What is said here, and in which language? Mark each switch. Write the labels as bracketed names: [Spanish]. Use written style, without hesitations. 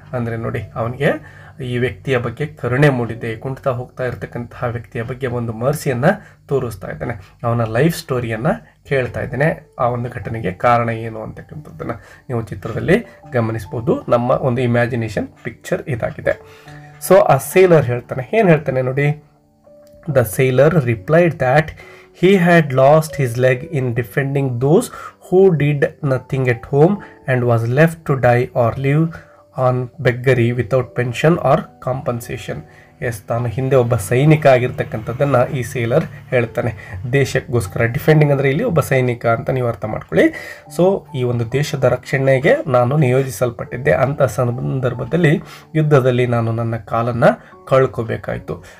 [Kannada] ಅಂದರೆ ನೋಡಿ, ಅವನಿಗೆ ಈ ವ್ಯಕ್ತಿಯ ಬಗ್ಗೆ ಕರುಣೆ ಮೂಡಿದೆ, ಕುಂಟ್ತಾ ಹೋಗ್ತಾ ಇರತಕ್ಕಂತಹ ವ್ಯಕ್ತಿಯ ಬಗ್ಗೆ ಒಂದು ಮರ್ಸಿಯನ್ನು ತೋರಿಸ್ತಾ ಇದ್ದಾನೆ, ಅವನ ಲೈಫ್ ಸ್ಟೋರಿಯನ್ನು ಕೇಳ್ತಾ ಇದ್ದಾನೆ, ಆ ಒಂದು ಘಟನೆಗೆ ಕಾರಣ ಏನು ಅಂತಕ್ಕಂಥದ್ದನ್ನು ನೀವು ಚಿತ್ರದಲ್ಲಿ ಗಮನಿಸ್ಬೋದು. ನಮ್ಮ ಒಂದು ಇಮ್ಯಾಜಿನೇಷನ್ ಪಿಕ್ಚರ್ ಇದಾಗಿದೆ. ಸೊ ಆ ಸೇಲರ್ ಹೇಳ್ತಾನೆ, ಏನು ಹೇಳ್ತಾನೆ ನೋಡಿ, [English] The sailor replied that he had lost his leg in defending those who did nothing at home and was left to die or live on beggary without pension or compensation. [Kannada] S, ತಾನು ಹಿಂದೆ ಒಬ್ಬ ಸೈನಿಕ ಆಗಿರ್ತಕ್ಕಂಥದ್ದನ್ನು ಈ seller ಹೇಳ್ತಾನೆ. ದೇಶಕ್ಕೋಸ್ಕರ defending ಅಂದರೆ ಇಲ್ಲಿ ಒಬ್ಬ ಸೈನಿಕ ಅಂತ ನೀವು ಅರ್ಥ ಮಾಡ್ಕೊಳ್ಳಿ. ಸೊ ಈ ಒಂದು ದೇಶದ ರಕ್ಷಣೆಗೆ ನಾನು ನಿಯೋಜಿಸಲ್ಪಟ್ಟಿದ್ದೆ, ಅಂಥ ಸಂದರ್ಭದಲ್ಲಿ ಯುದ್ಧದಲ್ಲಿ ನಾನು ನನ್ನ ಕಾಲನ್ನು ಕಳ್ಕೋಬೇಕಾಯಿತು.